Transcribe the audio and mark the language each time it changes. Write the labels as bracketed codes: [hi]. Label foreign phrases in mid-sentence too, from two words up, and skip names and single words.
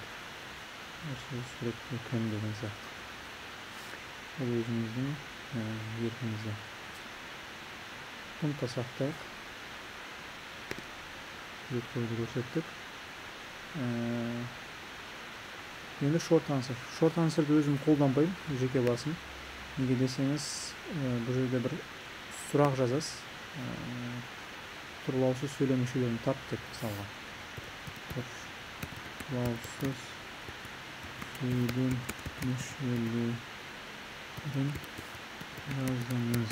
[kk] Осы сурет екен деген сияқты. Бұл өзіңіздің еркіңізде. Бұны сақтайық. Сурет қоюды көрсеттік. Енді [en] short answer. Short answer'ды [kk] өзім қолданбаймын, жеке басым. Неге десеңіз, бұл жерде бір сұрақ жазасыз. Тұрлаусыз сөйлем мүшелерін тап деп мысалға. Тұрлаусыз сөйлем мүшелерін жазыңыз.